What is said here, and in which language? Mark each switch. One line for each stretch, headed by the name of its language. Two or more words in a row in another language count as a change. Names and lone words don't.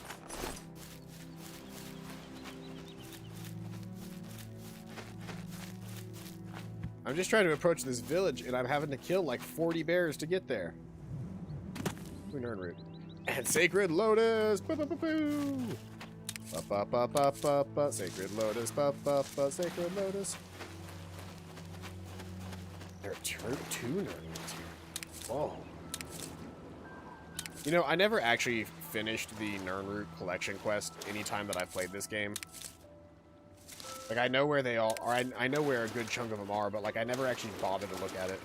English: I'm just trying to approach this village, and I'm having to kill like 40 bears to get there. Nern root. And Sacred Lotus! Ba-ba-ba-boo! Ba-ba-ba-ba-ba-ba. Sacred Lotus. Ba-ba-ba. Sacred Lotus. There are two Nern roots here. Whoa. You know, I never actually finished the Nernroot collection quest any time that I've played this game. Like, I know where they all are. I know where a good chunk of them are, but, like, I never actually bothered to look at it.